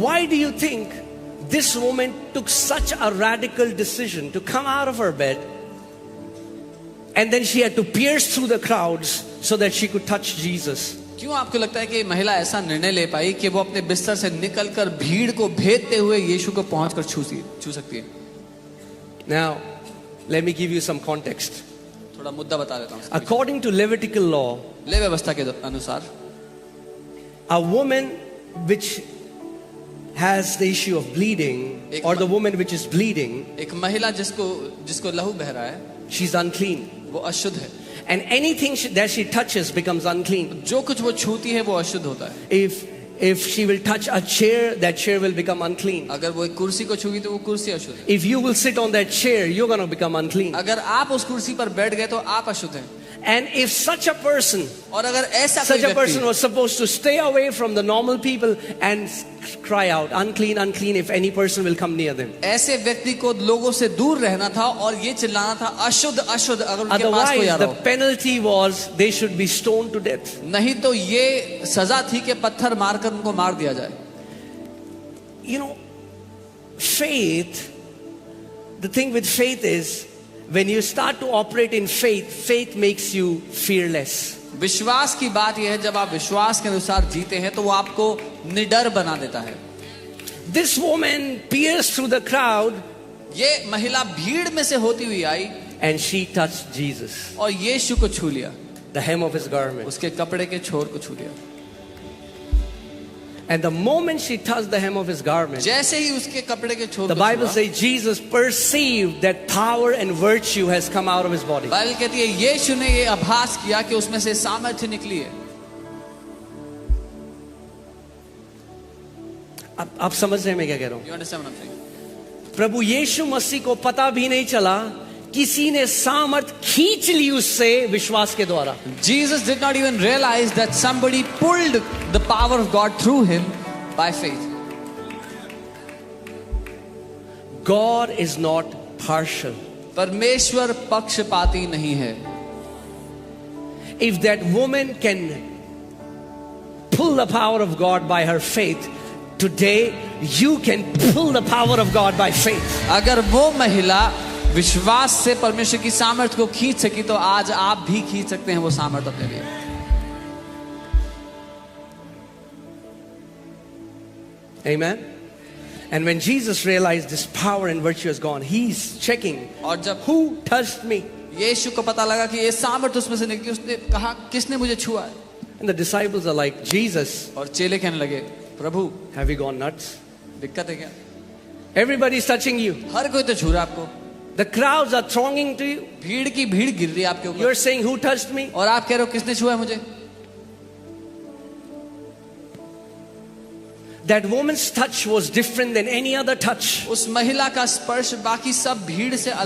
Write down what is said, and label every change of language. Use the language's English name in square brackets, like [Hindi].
[English] Why do you think this woman took such a radical decision to come out of her bed, and then she had to pierce through the crowds so that she could touch Jesus? [Hindi] क्यों आपको लगता है कि महिला ऐसा निर्णय ले पाई कि वो अपने बिस्तर से निकलकर भीड़ को भेदते हुए यीशु को पहुंचकर छू सकती है? [English] Now, let me give you some context. [Hindi] थोड़ा मुद्दा बता देता हूँ। [English] According to Levitical law, [Hindi] ले व्यवस्था के अनुसार [English] a woman which has the issue of bleeding, or the woman which is bleeding, [Hindi] एक महिला जिसको लहू बह रहा है, [English] she's unclean. [Hindi] वो अशुद्ध है। [English] And anything that she touches becomes unclean. [Hindi] जो कुछ वो छूती है वो अशुद्ध होता है। [English] If she will touch a chair, that chair will become unclean. [Hindi] अगर वो एक कुर्सी को छूगी तो वो कुर्सी अशुद्ध है। [English] If you will sit on that chair, you're going to become unclean. [Hindi] अगर आप उस कुर्सी पर बैठ गए तो आप अशुद्ध हैं। [English] And if such a person, [Hindi] और अगर ऐसा [English] such [Hindi] कोई [English] a person [Hindi] व्यक्ति [English] was supposed to stay away from the normal people and cry out, unclean, unclean, if any person will come near them. [Hindi] ऐसे व्यक्ति को लोगों से दूर रहना था और ये चिल्लाना था अशुद्ध अशुद्ध, अगर उनके पास कोई आ [English] Otherwise, the [Hindi] हो। [English] penalty was they should be stoned to death. [Hindi] नहीं तो ये सजा थी कि पत्थर मारकर उनको मार दिया जाए। [English] You know, faith, the thing with faith is, when you start to operate in faith, faith makes you fearless. [Hindi] विश्वास की बात यह है, जब आप विश्वास के अनुसार जीते हैं तो वो आपको निडर बना देता है। [English] This woman pierced through the crowd [Hindi] ये महिला भीड़ में से होती हुई आई [English] and she touched Jesus, [Hindi] और यीशु को छू लिया, [English] the hem of his garment. [Hindi] उसके कपड़े के छोर को छू लिया। [English] And the moment she touched the hem of his garment, [Hindi] जैसे ही उसके कपड़े के छोर [English] the [Hindi] को [English] Bible [Hindi] छुआ, [English] says Jesus perceived that power and virtue has come out of his body. [Hindi] Bible कहती है यीशु ने ये आभास किया कि उसमें से सामर्थ्य निकली है। आप समझ रहे हैं मैं क्या कह रहा हूं? [English] You understand what I'm saying? [Hindi] प्रभु यीशु मसीह को पता भी नहीं चला, किसी ने सामर्थ खींच ली उससे विश्वास के द्वारा। [English] Jesus did not even realize that somebody pulled the power of God through him by faith. God is not partial. [Hindi] परमेश्वर पक्षपाती नहीं है। [English] If that woman can pull the power of God by her faith, today you can pull the power of God by faith. [Hindi] अगर वो महिला विश्वास से परमेश्वर की सामर्थ को खींच सकी तो आज आप भी खींच सकते हैं वो सामर्थ अपने लिए। [English] Amen. And when Jesus realized this power and virtue is gone, he's checking, [Hindi] और जब [English] who touched me? [Hindi] यीशु को पता लगा कि ये सामर्थ उसमें से निकली, उसने कहा किसने मुझे छुआ है? [English] And the disciples are like, Jesus, [Hindi] और चेले कहने लगे, प्रभु [English] have you gone nuts? [Hindi] दिक्कत है क्या? [English] Everybody's touching you. [Hindi] हर कोई तो छू रहा है आपको, [English] The crowds are thronging to you. [Hindi] भीड़ की भीड़ गिर रही है आपके ऊपर, [English] You're saying, who touched me? [Hindi] और आप कह रहे हो किसने छुआ है मुझे? [English] That woman's touch was different than any other touch, [Hindi] उस महिला का स्पर्श बाकी सब भीड़ से अलग